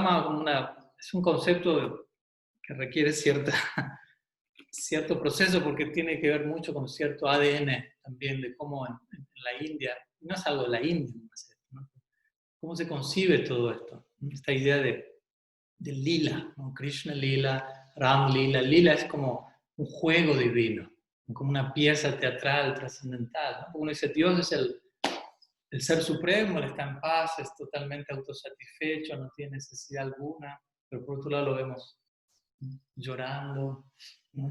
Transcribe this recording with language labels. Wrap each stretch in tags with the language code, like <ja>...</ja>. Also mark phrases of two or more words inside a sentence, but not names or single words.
<es>Un drama como es un concepto que requiere cierta cierto proceso porque tiene que ver mucho con cierto ADN también de cómo en la India, no es algo de la India, ¿no? Cómo se concibe todo esto, esta idea de lila, ¿no? Krishna lila, Ram lila. Lila es como un juego divino, como una pieza teatral trascendental, ¿no? Uno dice, Dios es el ser supremo, él está en paz, es totalmente autosatisfecho, no tiene necesidad alguna, pero por otro lado lo vemos llorando, ¿no?</es>